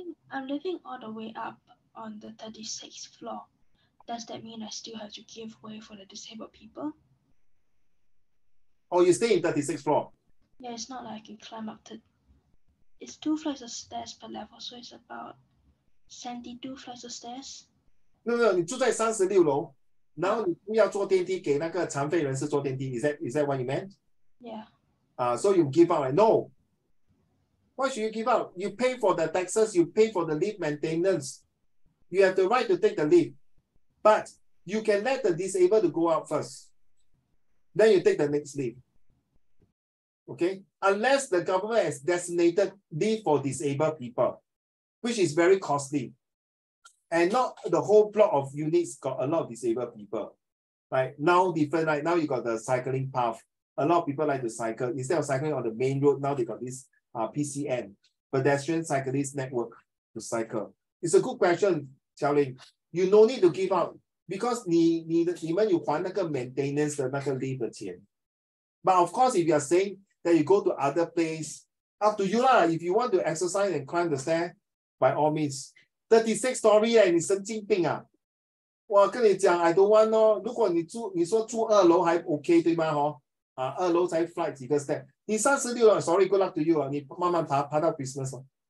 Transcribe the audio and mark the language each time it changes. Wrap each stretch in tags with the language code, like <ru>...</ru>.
<en>I'm living all the way up on the 36th floor. Does that mean I still have to give way for the disabled people? Oh, you stay in 36th floor? Yeah, it's not like I can climb up to... It's 2 flights of stairs per level, so it's about 72 flights of stairs.</en> <zh>No, 你住在36楼，然后你不要坐电梯，给那个残废人士坐电梯。</zh> <en>Is that what you meant? Yeah. So you give up? No. Why should you give up? You pay for the taxes, you pay for the lift maintenance. You have the right to take the lift, but you can let the disabled to go out first. Then you take the next lift. Okay? Unless the government has designated lift for disabled people, which is very costly. And not the whole block of units got a lot of disabled people. Right? Now different, right? Now you got the cycling path. A lot of people like to cycle. Instead of cycling on the main road, now they got this PCN, pedestrian cyclist network to cycle. It's a good question, Xiaoling. You no need to give up because</en> <zh>你们有还那个 maintenance 的那个 lift 的钱。</zh> <en>But of course, if you are saying that you go to other place, up to you lah. If you want to exercise and climb the stair, by all means.</en> <zh>36 story 你神经病啊！我跟你讲</zh> <en>I don't want</en> <zh>哦。如果你说住2楼还 OK 对吗？ 2楼才 flight 几个 step。 你36了 ，</zh> <en>sorry good luck to you</en> <zh>你慢慢爬到 Christmas 哦。</zh>